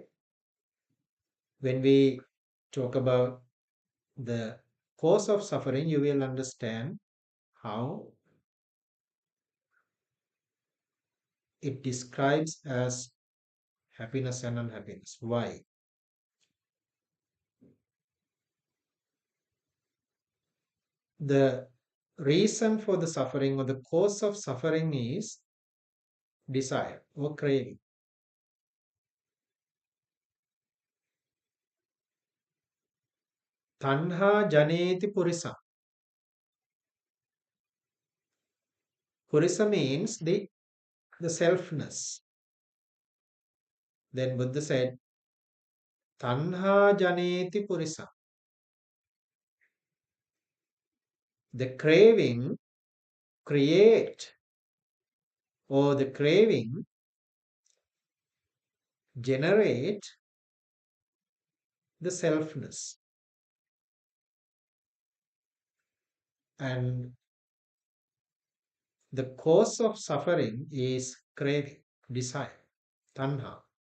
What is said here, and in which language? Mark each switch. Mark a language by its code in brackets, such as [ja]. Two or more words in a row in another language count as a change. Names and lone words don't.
[en] When we talk about the cause of suffering, you will understand how it describes as happiness and unhappiness. Why? The reason for the suffering or the cause of suffering is desire or craving. [pi] Tanha janeti purisa. [en] Purisa means the selfness. Then Buddha said, [pi] Tanha janeti purisa. [en] The craving create or the craving generate the selfness. And the cause of suffering is craving, desire, tanha.